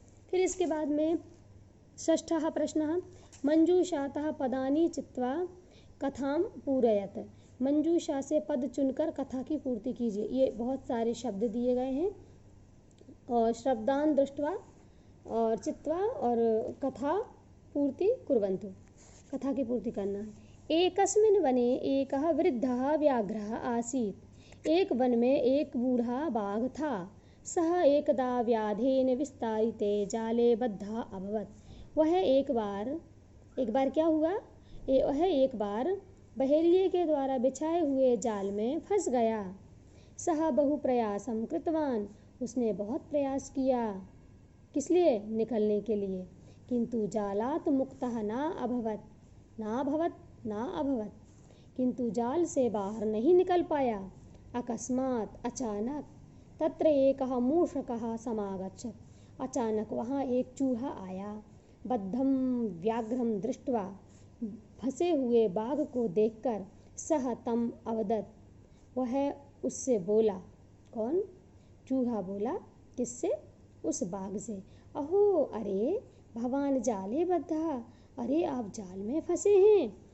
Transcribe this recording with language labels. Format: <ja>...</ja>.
<hi>फिर इसके बाद में</hi> <sa>षष्ठः प्रश्नः, मंजूषातः पदानि चित्वा कथां पूरयत।</sa> <hi>मंजूषा से पद चुनकर कथा की पूर्ति कीजिए। ये बहुत सारे शब्द दिए गए हैं और</hi> <sa>शब्दान दृष्ट्वा</sa> <hi>और चित्वा और कथा पूर्ति कुर्वन्तु, कथा की पूर्ति करना है।</hi> <sa>एकस्मिन् वने एकः वृद्धः व्याघ्रः आसीत्।</sa> <hi>एक वन में एक बूढ़ा बाघ था।</hi> <sa>सः एकदा व्याधेन विस्तारिते जाले बद्धः अभवत्।</sa> <hi>वह एक बार क्या हुआ? वह एक बार बहेलिये के द्वारा बिछाए हुए जाल में फंस गया।</hi> <sa>सः बहु प्रयासं कृतवान्।</sa> <hi>उसने बहुत प्रयास किया। किस लिए? निकलने के लिए।</hi> <sa>किंतु जालात मुक्तः ना अभवत्।</sa> <hi>किंतु जाल से बाहर नहीं निकल पाया।</hi> <sa>अकस्मात् अचानक तत्र एकः मूषकः समागच्छत्।</sa> <hi>अचानक वहाँ एक चूहा आया।</hi> <sa>बद्धं व्याघ्रं दृष्ट्वा,</sa> <hi>फंसे हुए बाघ को देखकर,</hi> <sa>सह तम अवदत्,</sa> <hi>वह उससे बोला। कौन? चूहा बोला। किससे? उस बाघ से। अहो, अरे</hi> <sa>भवान जाले बद्धा,</sa> <hi>अरे आप जाल में फंसे हैं।</hi>